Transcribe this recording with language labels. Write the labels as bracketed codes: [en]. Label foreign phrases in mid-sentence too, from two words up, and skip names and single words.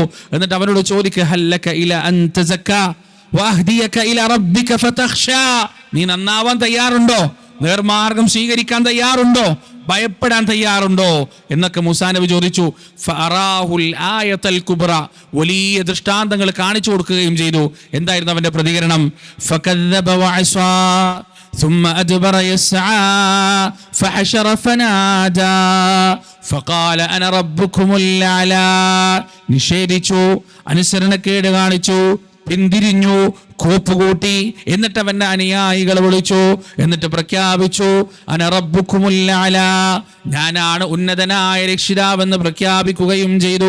[ml] എന്നിട്ട് അവനോട് ചോദിക്കുക, [ar] هل لك إلى أن تزكى وأهديك إلى ربك فتخشى, [ml] നീ നന്നാവാൻ തയ്യാറുണ്ടോ? നേർമാർഗം സ്വീകരിക്കാൻ തയ്യാറുണ്ടോ? ഭയപ്പെടാൻ തയ്യാറുണ്ടോ എന്നൊക്കെ മൂസാ നബി ചോദിച്ചു. [ar] فأراه الآية الكبرى, [ml] വലിയ ദൃഷ്ടാന്തങ്ങൾ കാണിച്ചു കൊടുക്കുകയും ചെയ്തു. എന്തായിരുന്നു അവന്റെ പ്രതികരണം? [ar] فكذب وعصى ثم أدبر يسعى فحشر فنادى فقال أنا ربكم الأعلى. [ml] നിഷേധിച്ചു, അനുസരണക്കേട് കാണിച്ചു, പിന്തിരിഞ്ഞു, കോപ്പുകൂട്ടി. എന്നിട്ട് അവന്റെ അനുയായികളെ വിളിച്ചു, എന്നിട്ട് പ്രഖ്യാപിച്ചു, [ar] أنا ربكم الأعلى, [ml] ഞാനാണ് ഉന്നതനായ രക്ഷിതാവെന്ന് പ്രഖ്യാപിക്കുകയും ചെയ്തു.